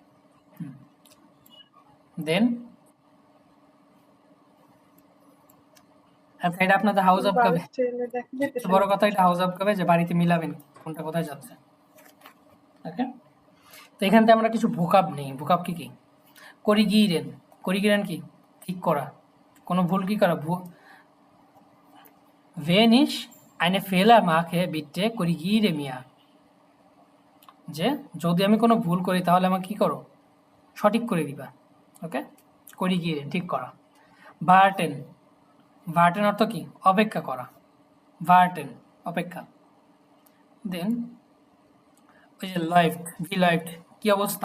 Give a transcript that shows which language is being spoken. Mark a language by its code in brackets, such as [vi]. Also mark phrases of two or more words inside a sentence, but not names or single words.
[bn] দেন আচ্ছা, এটা আপনাদের হাউস অফ কবে, বড় কথা এটা হাউস অফ কবে, যে বাড়িতে মিলাবেন কোনটা কোথায় যাচ্ছে। ওকে, তো এখান থেকে আমরা কিছু ভোকাব নেই। ভোকাব কি কি? করিগিরেন। করিগিরেন কি? ঠিক করা। কোনো ভুল কি করা? [de] Wenn ich eine Fehler mache, bitte korrigiere mir. [bn] যে যদি আমি কোনো ভুল করি তাহলে আমাকে কি করো? সঠিক করে দিবা। ওকে? করিগিরেন, ঠিক করা। ভার্টেন। ভার্টেন অর্থ কি? অপেক্ষা করা। ভার্টেন, অপেক্ষা। দেন ওই যে লাইফট, [de] wie läuft, [bn] কি অবস্থা?